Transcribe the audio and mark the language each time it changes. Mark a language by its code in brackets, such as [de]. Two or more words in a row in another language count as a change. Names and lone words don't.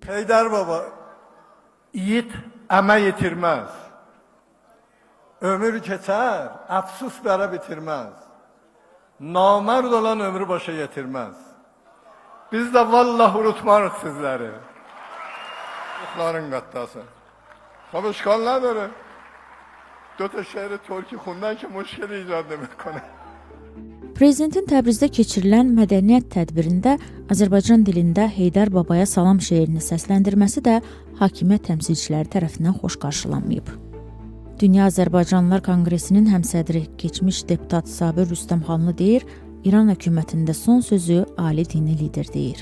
[az] Heydər baba, yiğit əmək yetirməz. Ömür keçər, əfsus bərə bitirməz. Namərd olan ömrü başa yetirməz. Biz də vallah unutmarıq sizləri. Ruhların qattası. [fa] خب اشکال نداره. دو تا شعر ترکی خوندن که مشکل ایجاد نمیکنه. [az] Prezidentin Təbrizdə keçirilən mədəniyyət tədbirində Azərbaycan dilində Heydər Babaya salam şeirini səsləndirməsi də hakimiyyət təmsilçiləri tərəfindən xoş qarşılanmayıb. Dünya Azərbaycanlılar Konqresinin həmsədri, keçmiş deputat Sabir Rüstəmxanlı deyir, İran hökumətində son sözü ali dini lider deyir.